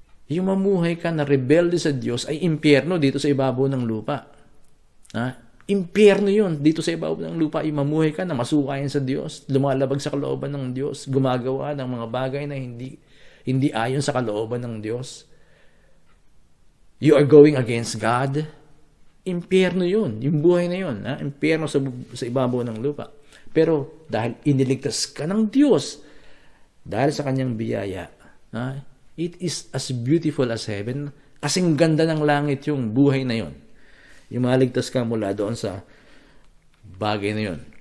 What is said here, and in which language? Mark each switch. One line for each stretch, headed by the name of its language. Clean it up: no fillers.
Filipino: Yung mamuhay ka na rebelde sa Diyos ay impyerno dito sa ibabaw ng lupa. Impyerno yun dito sa ibabaw ng lupa. Yung mamuhay ka na masukayan sa Diyos, lumalabag sa kalooban ng Diyos, gumagawa ng mga bagay na hindi ayon sa kalooban ng Diyos.
English: You are going against God.
Filipino: Impyerno yun. Yung buhay na yun. Impyerno sa ibabaw ng lupa. Pero dahil iniligtas ka ng Diyos, dahil sa kanyang biyaya,
English: it is as beautiful as heaven.
Filipino: Kasing ganda ng langit yung buhay na yun. Yung maligtas ka mula doon sa bagay na yun.